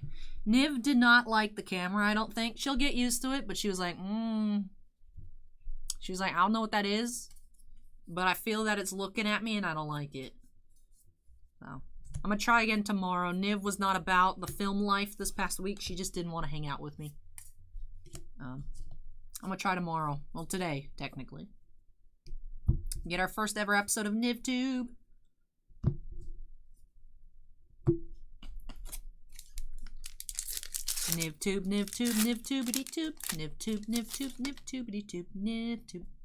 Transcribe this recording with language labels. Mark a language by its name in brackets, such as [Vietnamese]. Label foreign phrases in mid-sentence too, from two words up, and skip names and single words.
[English] Niv did not like the camera, I don't think. She'll get used to it, but she was like, She was like, I don't know what that is, but I feel that it's looking at me and I don't like it. So, I'm going to try again tomorrow. Niv was not about the film life this past week. She just didn't want to hang out with me. I'm going to try tomorrow. Well, today, technically. Get our first ever episode of NivTube. NivTube, NivTube, NivTubity-tube, NivTube, NivTube, NivTubity-tube, NivTube.